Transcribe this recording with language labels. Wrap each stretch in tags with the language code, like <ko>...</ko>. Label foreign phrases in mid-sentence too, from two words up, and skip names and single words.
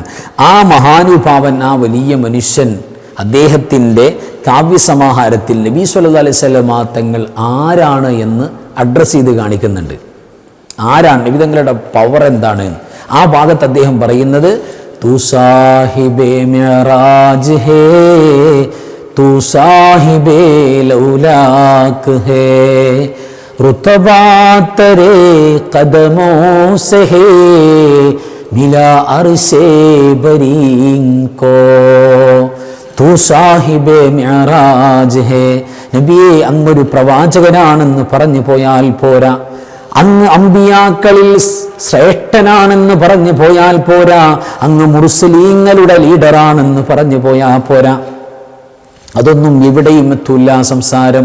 <ml>ആ മഹാനുഭാവൻ, ആ വലിയ മനുഷ്യൻ, അദ്ദേഹത്തിൻ്റെ കാവ്യസമാഹാരത്തിൽ നബി</ml> <ar>صلى الله عليه وسلم</ar> <ml>തങ്ങൾ ആരാണ് എന്ന് അഡ്രസ്സ് ചെയ്ത് കാണിക്കുന്നുണ്ട്. ആരാണ് നബി തങ്ങളുടെ പവർ എന്താണ് ആ ഭാഗത്ത് അദ്ദേഹം പറയുന്നത്,</ml> <ur>تو صاحبِ معراج ہے، تو صاحبِ لولاک ہے, رتبہ تیرے قدموں سے ہے، ملا عرشِ بریں کو، تو صاحبِ معراج ہے.</ur> <ml>നബിയെ, അങ്ങൊരു പ്രവാചകനാണെന്ന് പറഞ്ഞു പോയാൽ പോരാ, അങ്ങ് അമ്പിയാക്കളിൽ ശ്രേഷ്ഠനാണെന്ന് പറഞ്ഞു പോയാൽ പോരാ, അങ്ങ് മുർസലീങ്ങളുടെ ലീഡറാണെന്ന് പറഞ്ഞു പോയാൽ പോരാ. അതൊന്നും എവിടെയും എത്തൂല്ല സംസാരം.</ml>